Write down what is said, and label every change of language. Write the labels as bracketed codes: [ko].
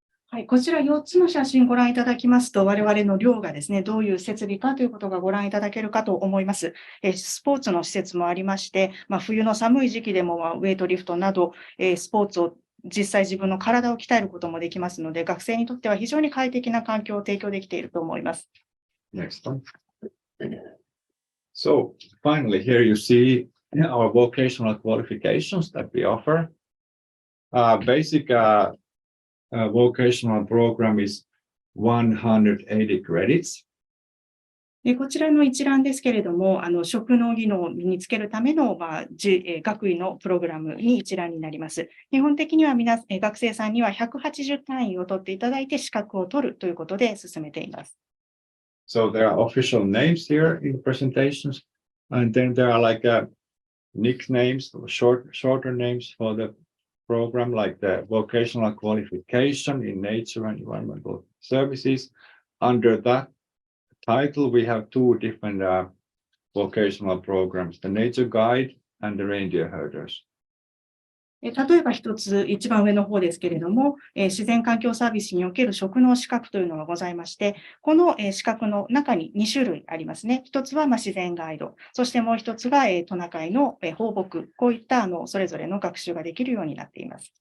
[ja] はい、こちら4つの写真ご覧いただきますと、我々の寮がですね、どういう設備かということがご覧いただけるかと思います。スポーツの施設もありまして、冬の寒い時期でもウェイトリフトなど、スポーツを実際自分の体を鍛えることもできますので、学生にとっては非常に快適な環境を提供できていると思います。 [en] Next one. So finally, here you see our vocational qualifications that we offer. Basic vocational program is 180 credits. [ja] こちらの一覧ですけれども、職能技能を身につけるための、学位のプログラムに一覧になります。基本的には学生さんには180単位を取っていただいて資格を取るということで進めています。 [en] So there are official names here in the presentations, and then there are like nicknames, shorter names for the program, like the vocational qualification in nature and environmental services. Under that title, we have 2 different vocational programs, the nature guide and the reindeer herders. [ja] 例えば一番上の方ですけれども、自然環境サービスにおける職能資格というのがございまして、この資格の中に2種類ありますね。一つは自然ガイド、そしてもう一つがトナカイの放牧、こういったそれぞれの学習ができるようになっています。